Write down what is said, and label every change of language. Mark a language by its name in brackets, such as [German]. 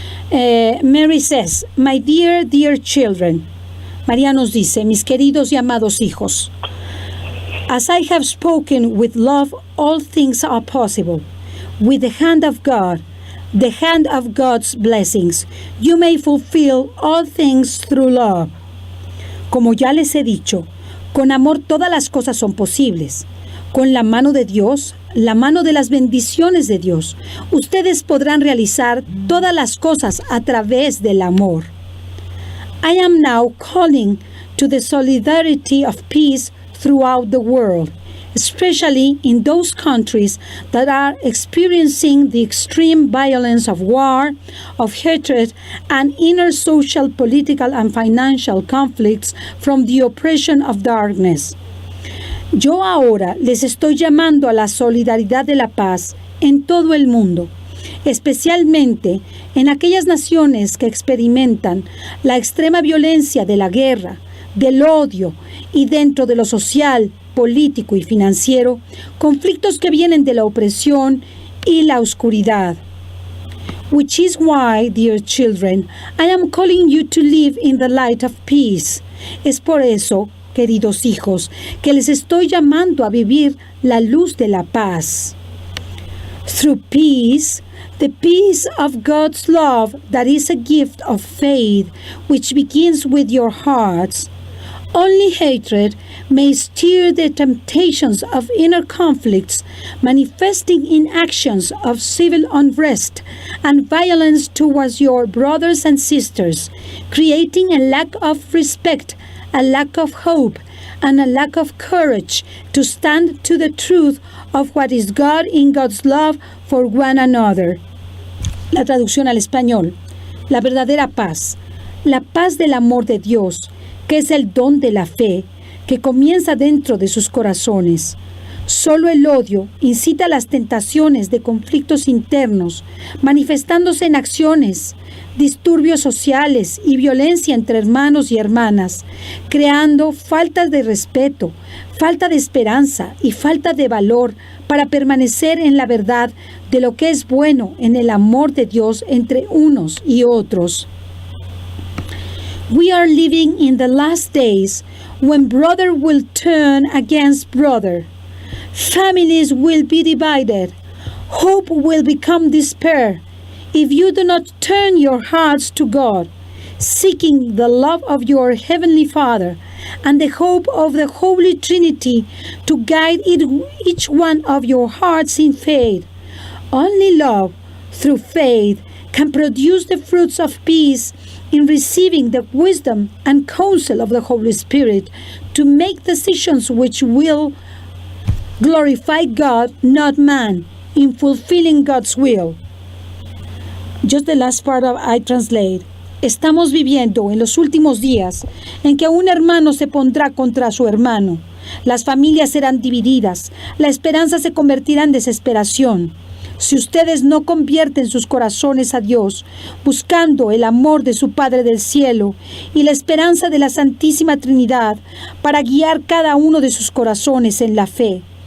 [English] Mary says, my dear children. [Spanish] María nos dice, mis queridos y amados hijos. [English] As I have spoken with love, all things are possible. With the hand of God, the hand of God's blessings, you may fulfill all things through love. [Spanish] Como ya les he dicho, con amor todas las cosas son posibles. Con la mano de Dios, la mano de las bendiciones de Dios, ustedes podrán realizar todas las cosas a través del amor. [English] I am now calling to the solidarity of peace throughout the world, especially in those countries that are experiencing the extreme violence of war, of hatred, and inner social, political, and financial conflicts from the oppression of darkness. [Spanish] Yo ahora les estoy llamando a la solidaridad de la paz en todo el mundo, especialmente en aquellas naciones que experimentan la extrema violencia de la guerra, del odio y dentro de lo social, político y financiero, conflictos que vienen de la opresión y la oscuridad. [English] Which is why, dear children, I am calling you to live in the light of peace. [Spanish] Es por eso, queridos hijos, que les estoy llamando a vivir la luz de la paz. [English] Through peace, the peace of God's love that is a gift of faith, which begins with your hearts. Only hatred may stir the temptations of inner conflicts, manifesting in actions of civil unrest and violence towards your brothers and sisters, creating a lack of respect, a lack of hope, and a lack of courage to stand to the truth of what is God in God's love for one another. [Spanish] La traducción al español. La verdadera paz. La paz del amor de Dios, que es el don de la fe, que comienza dentro de sus corazones. Solo el odio incita las tentaciones de conflictos internos, manifestándose en acciones, disturbios sociales y violencia entre hermanos y hermanas, creando falta de respeto, falta de esperanza y falta de valor para permanecer en la verdad de lo que es bueno en el amor de Dios entre unos y otros. [English] We are living in the last days when brother will turn against brother. Families will be divided. Hope will become despair if you do not turn your hearts to God, seeking the love of your Heavenly Father and the hope of the Holy Trinity to guide each one of your hearts in faith. Only love, through faith, can produce the fruits of peace in receiving the wisdom and counsel of the Holy Spirit to make decisions which will glorify God, not man, in fulfilling God's will. Just the last part I translate. [Spanish] Estamos viviendo en los últimos días en que un hermano se pondrá contra su hermano. Las familias serán divididas. La esperanza se convertirá en desesperación. Si ustedes no convierten sus corazones a Dios, buscando el amor de su Padre del Cielo y la esperanza de la Santísima Trinidad para guiar cada uno de sus corazones en la fe.